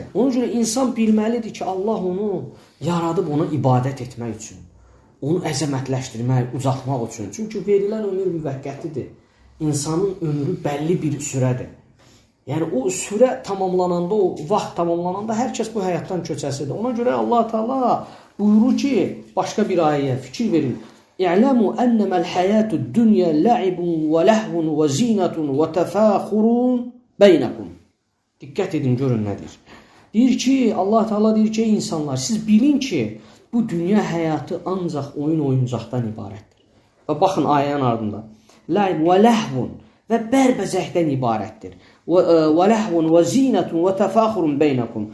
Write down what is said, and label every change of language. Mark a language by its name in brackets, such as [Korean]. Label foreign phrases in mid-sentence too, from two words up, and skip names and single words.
[Azerbaijani] Ona görə insan bilməlidir ki, Allah onu yaradıb ona ibadət etmək üçün, onu əzəmətləşdirmək, ucaltmaq üçün. Çünki verilən ömür müvəqqətidir. insanın ömrü bəlli bir sürədir. Yəni o sürə tamamlananda, o vaxt tamamlananda hər kəs bu həyatdan köçəsidir. Ona görə Allah Taala buyurur ki, başqa bir ayəyə fikir verin. [Arabic] اعلموا أنما الحياة الدنيا لعب و لهو و زينة و تفاخر بينكم. [Azerbaijani] Diqqət edin, görün nədir. Deyir ki, Allah Taala deyir ki, insanlar, siz bilin ki, bu dünya həyatı ancaq oyun oyuncaqdan ibarətdir. Və baxın ayənin ardında. La'ib və lahvun və bərbəzəkdən ibarətdir. [Arabic] و لهو و زينة و تفاخر بينكم.